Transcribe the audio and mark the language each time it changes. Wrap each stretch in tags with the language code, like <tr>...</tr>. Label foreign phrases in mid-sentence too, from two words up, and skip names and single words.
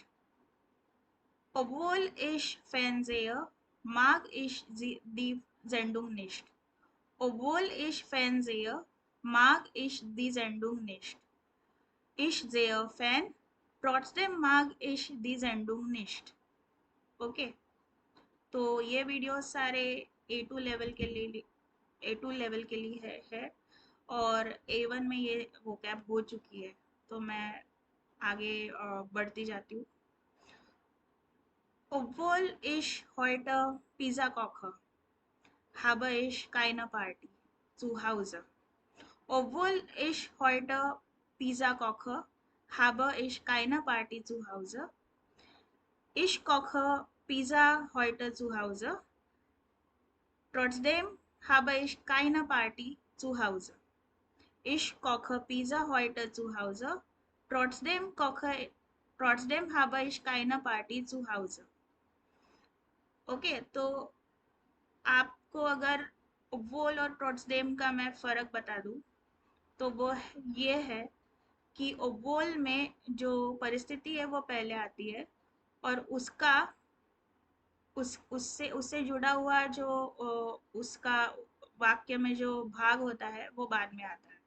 <de>Obwohl ich fernsehe, mag ich die Sendung nicht. Obwohl ich fernsehe, mag ich die Sendung nicht. Ich sehe fern, trotzdem mag ich die Sendung nicht. ओके.</de> <hi>तो ये वीडियो सारे A2 लेवल के लिए है और A1 में ये वोकैब हो चुकी है. तो मैं आगे बढ़ती जाती हूँ.</hi> <de>Obwohl ich heute Pizza koche, habe ich keine Party zu Hause. Obwohl ich heute Pizza koche, habe ich keine Party zu Hause. Ich koche Pizza heute zu Hause. Trotzdem habe ich keine Party zu Hause. Ich koche Pizza heute zu Hause. Trotzdem habe ich keine Party zu Hause. ओके.</de> <hi>तो आपको अगर ओबोल और ट्रॉट्सडेम का मैं फ़र्क बता दूं तो वो ये है कि ओबोल में जो परिस्थिति है वो पहले आती है और उससे जुड़ा हुआ जो उसका वाक्य में जो भाग होता है वो बाद में आता है.</hi>